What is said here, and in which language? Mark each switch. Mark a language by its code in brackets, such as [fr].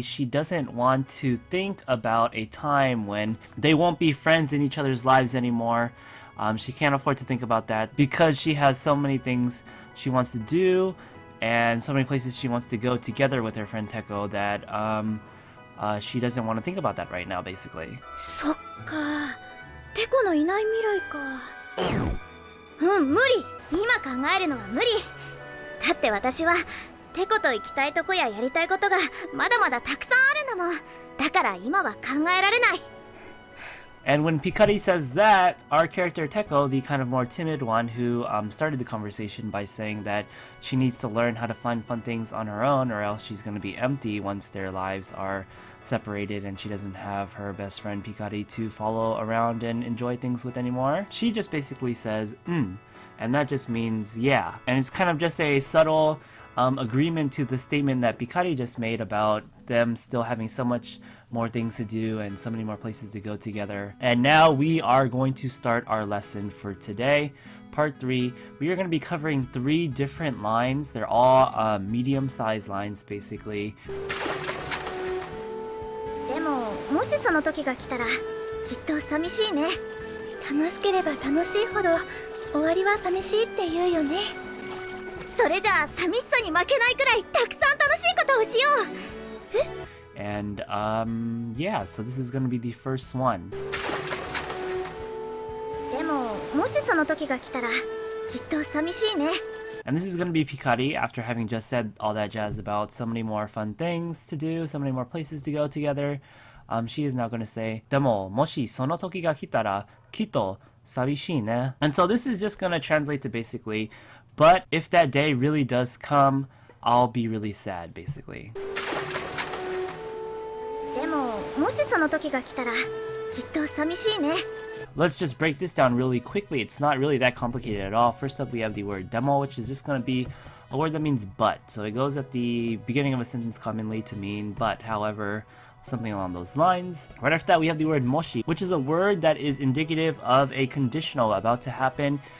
[en] She doesn't want to think about a time when they won't be friends in each other's lives anymore. She can't afford to think about that because she has so many things she wants to do and so many places she wants to go together with her friend Teko that she doesn't want to think about that right now, basically. [ja] そっか、テコのいない未来か。無理。今考えるのは無理。だって私はテコと行きたいとこややりたいことがまだまだたくさんあるんだもん。だから今は考えられない。 [en] And when Pikari says that, our character Teko, the kind of more timid one who started the conversation by saying that she needs to learn how to find fun things on her own or else she's going to be empty once their lives are separated and she doesn't have her best friend Pikari to follow around and enjoy things with anymore. She just basically says, and that just means yeah. And it's kind of just a subtle agreement to the statement that Pikari just made about them still having so much more things to do and so many more places to go together. And now we are going to start our lesson for today. Part 3, we are going to be covering 3 different lines. They're all medium-sized lines, basically. [ja] でももしその時が来たらきっと寂しいね。楽しければ楽しいほど終わりは寂しいって言うよね。それじゃあ寂しさに負けないくらいたくさん楽しいことをしよう。 [en] And yeah, so this is going to be the first one. [ja] でももしその時が来たらきっと寂しいね。 [en] And this is going to be Pikari after having just said all that jazz about so many more fun things to do, so many more places to go together. She is now going to say, [ja] でももしその時が来たらきっと寂しいね. [en] And so this is just going to translate to basically, but if that day really does come, I'll be really sad, basically. [ja] でももしその時が来たらきっと寂しいね。 [en] Let's just break this down really quickly. It's not really that complicated at all. First up, we have the word demo, which is just going to be a word that means but. So it goes at the beginning of a sentence commonly to mean but, however, something along those lines. Right after that, we have the word moshi, which is a word that is indicative of a conditional about to happen.